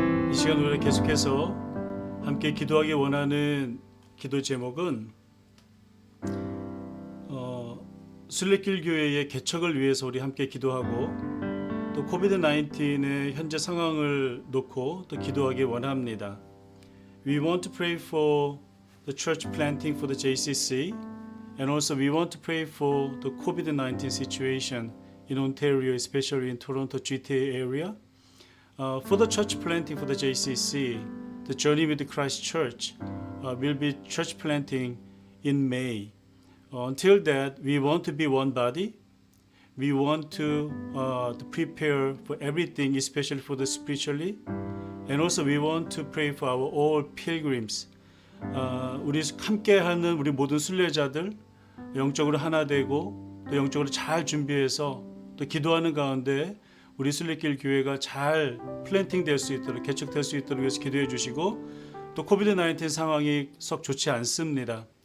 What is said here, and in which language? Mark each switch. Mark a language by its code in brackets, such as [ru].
[ko] 이 시간 우리가 계속해서 함께 기도하기 원하는 기도 제목은 순례길 교회의 개척을 위해서 우리 함께 기도하고 또 코비드 19의 현재 상황을 놓고 또 기도하기 원합니다. [en] We want to pray for the church planting for the JCC and also we want to pray for the COVID-19 situation in Ontario, especially in Toronto GTA area. For the church planting for the JCC, the Journey with Christ Church will be church planting in May. Until that, we want to be one body. We want to prepare for everything, especially for the spiritually. And also we want to pray for our all pilgrims. [ko] 우리 함께하는 우리 모든 순례자들 영적으로 하나 되고 또 영적으로 잘 준비해서 또 기도하는 가운데 우리 순례길 교회가 잘 플랜팅 될 수 있도록 개척될 수 있도록 위해서 기도해 주시고 또 코비드 19 상황이 썩 좋지 않습니다.